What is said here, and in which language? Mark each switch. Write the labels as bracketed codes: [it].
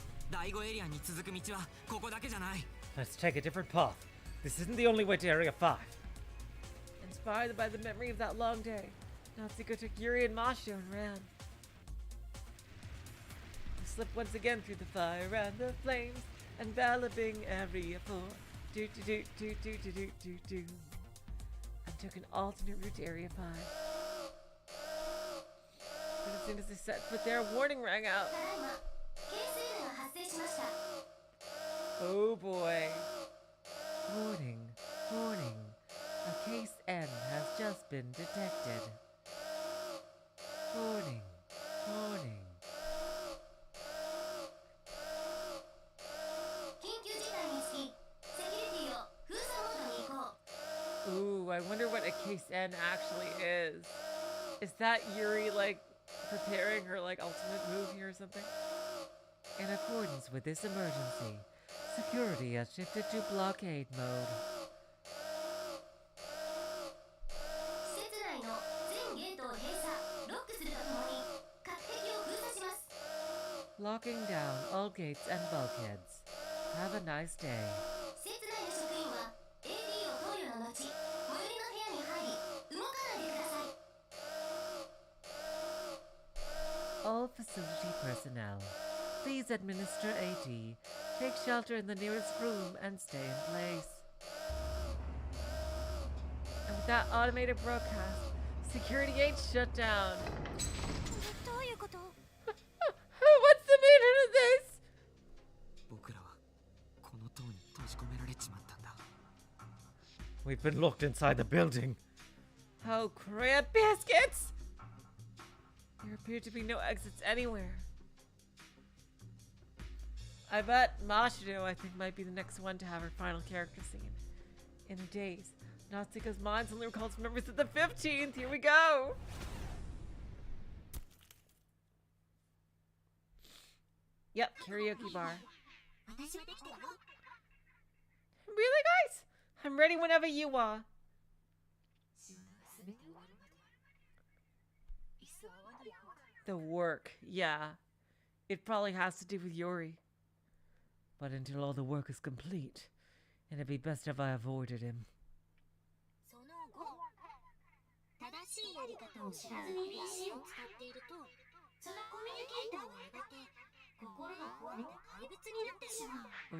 [ja] 第5エリアに続く道はここだけじゃない。 [en] Let's take a different path. This isn't the only way to Area 5. Inspired by the memory of that long day, Natsuko took Yuri and Mashiro and ran. They slipped once again through the fire and the flames, enveloping Area 4. Do do do do do do do do do. And took an alternate route to Area 5. But as soon as they set foot there, a warning rang out. [ja] ただいまケース N が発生しました [en] Oh boy. Warning, warning. A case N has just been detected. Warning, warning. [ja] 緊急事態につきセキュリティを封鎖モードに移行 [en] Ooh, I wonder what a case N actually is. Is that Yuri, like, preparing her, like, ultimate move here or something? In accordance with this emergency, security has shifted to blockade mode. [ja] 施設内の全ゲートを閉鎖ロックするとともに各壁を封鎖します [en] Locking down all gates and bulkheads. Have a nice day. [ja] 施設内の職員は AD を投与の後最寄りの部屋に入り動かないでください [en] all facility personnel. Please administer AD. Take shelter in the nearest room and stay in place. And with that automated broadcast, Security 8 shut down. [ja] どういうこと？ [en] What's the meaning of this? [ja] 僕らはこの塔に閉じ込められちまったんだ。 [en] We've been locked inside the building. Oh, crap biscuits! There appear to be no exits anywhere. I bet Mashido, I think, might be the next one to have her final character scene. In a daze, Natsuka's mind only recalls memories of the 15th. Here we go! Yep, karaoke bar. [ja] 私はできたよ。 [en] Really, guys? I'm ready whenever you are. [ja] 仕事が全て終わるまで椅子を泡にやろうか。 [en] The work, yeah. It probably has to do with Yuri. But until all the work is complete, it'd be best if I avoided him. [ja] その後、正しいやり方を知らずに石を使っていると、そのコミュニケーターはやがて心が壊れて怪物になってしまう。